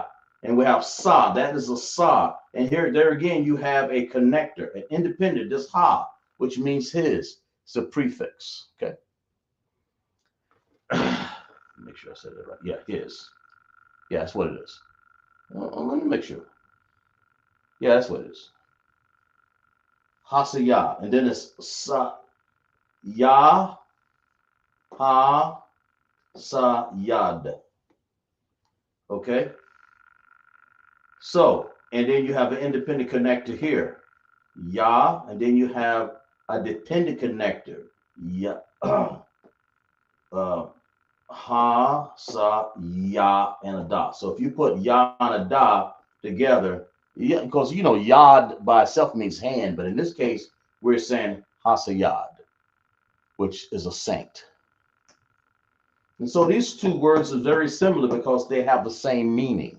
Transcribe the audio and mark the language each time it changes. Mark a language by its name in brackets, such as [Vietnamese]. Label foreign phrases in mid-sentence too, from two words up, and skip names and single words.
[English] And we have sa, that is a sa. And here, there again, you have a connector, an independent, this ha, which means his. It's a prefix. Okay. Make sure I said that right. Yeah, his. Yeah, that's what it is. Let me make sure. Yeah, that's what it is. Hasaya. And then it's sa, ya, ha, sa, yad. Okay. So, and then you have an independent connector here. Ya, and then you have a dependent connector. Ya, ha, sa, ya, and a da. So if you put ya and a da together, yeah, because you know yad by itself means hand, but in this case we're saying hasayad, which is a saint. And so these two words are very similar because they have the same meaning.